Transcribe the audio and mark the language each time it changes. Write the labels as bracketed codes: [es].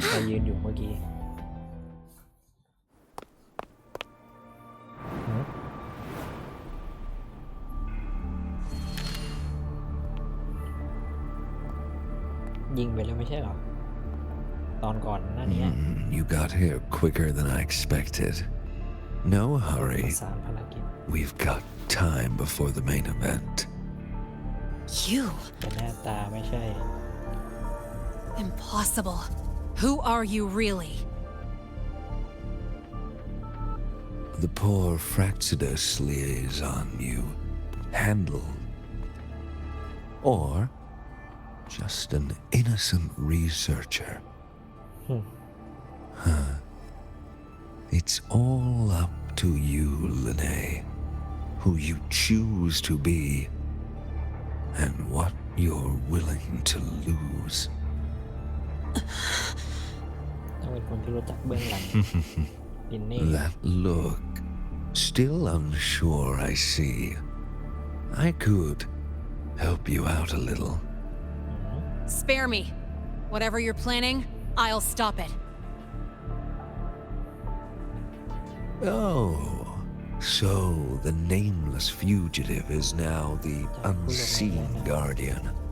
[th] ยืนอยู่เมื่อกี้ยิงไปแล้วไม่ใช่หรอ ตอนก่อนหน้านี้ [en] You got here quicker than I expected. No hurry. [th] สารภารกิจ [en] We've got time before the main event. You? [th] แต่หน้าตาไม่ใช่ [en] Impossible. Who are you really? The poor Fraxidus liaison you handled. Or just an innocent researcher. Huh. It's all up to you, Linnae, who you choose to be, and what you're willing to lose. [th] ต้องเป็นคนที่รู้จักเบื้องหลัง ลินเน่ [en] That look. Still unsure, I see. I could help you out a little. Spare me. Whatever you're planning, I'll stop it. Oh, so the nameless fugitive is now the unseen guardian.